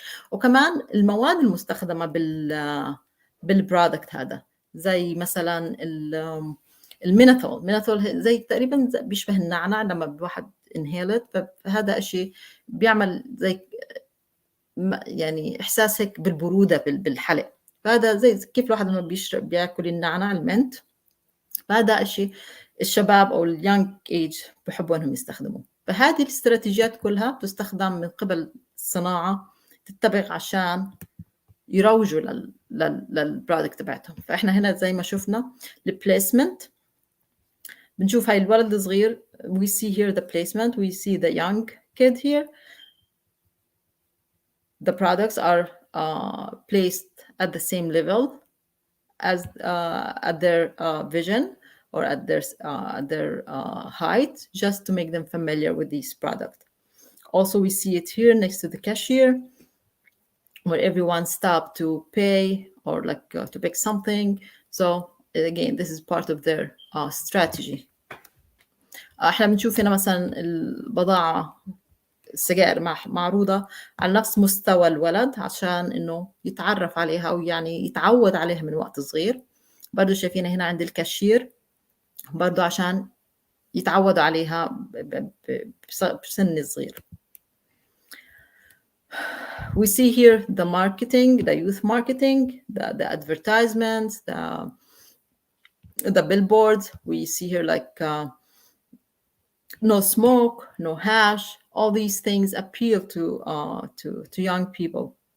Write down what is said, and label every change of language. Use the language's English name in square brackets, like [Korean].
[Arabic] وكمان المواد المستخدمة بالبرودكت هذا زي مثلا المينثول زي تقريبا بيشبه النعنع لما الواحد انهيلت، فهذا شيء بيعمل زي يعني احساس هيك بالبروده بالحلق، فهذا زي كيف الواحد لما بيشرب بياكل النعنع المنت، فهذا شيء الشباب او اليونج ايج بحبوا انهم يستخدموه. فهذه الاستراتيجيات كلها بتستخدم من قبل الصناعه تتبع عشان يروجوا للبرودكت تبعتهم. فاحنا هنا زي ما شفنا البليسمنت، بنشوف هاي الولد الصغير، [English] we see here the placement, we see the young kid here. The products are placed at the same level as at their vision or at their height, just to make them familiar with these products. Also, we see it here next to the cashier, where everyone stopped to pay or like to pick something. So again, this is part of their strategy. [Arabic] احنا بنشوف هنا مثلا البضاعة السجائر معروضة على نفس مستوى الولد عشان انه يتعرف عليها او يعني يتعود عليها من وقت صغير. برضو شايفين هنا عند الكاشير برضو عشان يتعودوا عليها بسن صغير. [English] We see here the marketing, the youth marketing, the advertisements, the billboards. We see here like no smoke, no hash. All these things appeal to young people.